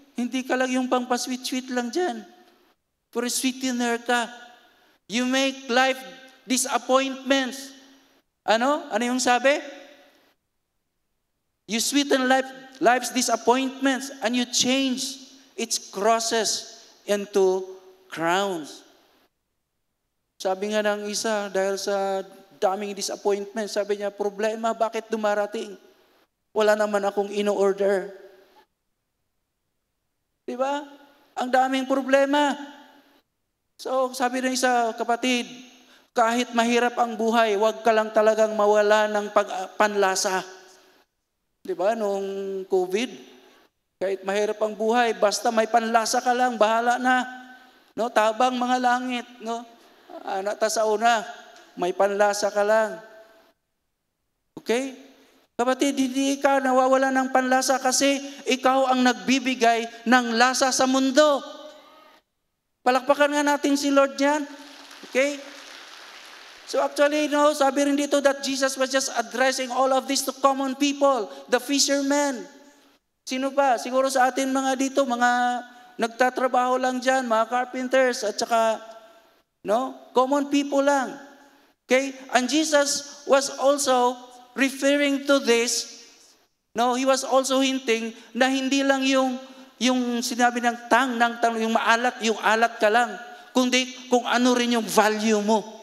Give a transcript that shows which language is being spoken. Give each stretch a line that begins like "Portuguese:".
Filipino: Hindi ka lang yung pang-sweet-sweet lang dyan.
English: Pero sweetener ka. You make life
Filipino: disappointments. Ano? Ano yung sabi?
English: You sweeten life's disappointments and you change its crosses into crowns.
Filipino: Sabi nga ng isa, dahil sa daming disappointment, sabi niya, problema, bakit dumarating? Wala naman akong ino-order. Diba? Ang daming problema. So, sabi ng isa, kapatid, kahit mahirap ang buhay, huwag ka lang talagang mawala ng panlasa. Diba? Noong COVID, kahit mahirap ang buhay, basta may panlasa ka lang, bahala na. No, tabang mga langit, no? Anak ta sa una, may panlasa ka lang. Okay? Kapatid, hindi ka nawawala ng panlasa kasi ikaw ang nagbibigay ng lasa sa mundo. Palakpakan nga natin si Lord yan. Okay? So actually, sabi rin dito
English: that Jesus was just addressing all of this to common people, the fishermen.
Filipino: Sino pa? Siguro sa atin mga dito, mga nagtatrabaho lang dyan, mga carpenters, at saka, common people lang.
English: Okay? And Jesus was also referring to this, he was also hinting
Filipino: na hindi lang yung sinabi ng tang, yung maalat, yung alat ka lang, kundi kung ano rin yung value mo.